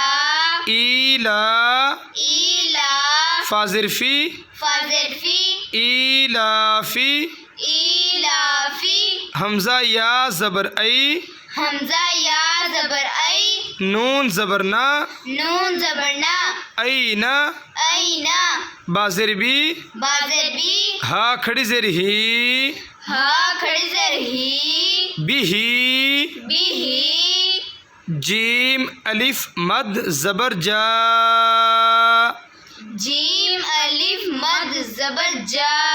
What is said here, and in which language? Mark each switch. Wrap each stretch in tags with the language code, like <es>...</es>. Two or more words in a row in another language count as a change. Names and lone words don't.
<ar>ایلا، ایلا،</ar> <ur>فا زیر فی، فا زیر فی،</ur> <ar>ایلافی۔ ایلافی۔</ar> <ur>حمزہ یا زبر ای، حمزہ یا زبر ای، نون زبر نا، نون زبر نا،</ur> <ar>اینا، اینا،</ar> <ur>با زیر بی، با زیر بی، ہا کھڑی زیر ہی، ہا کھڑی زیر ہی،</ur> <ar>بیہی۔ بیہی۔</ar> <ur>جیم الف مد زبر جا، جیم الف مد زبر جا،</ur>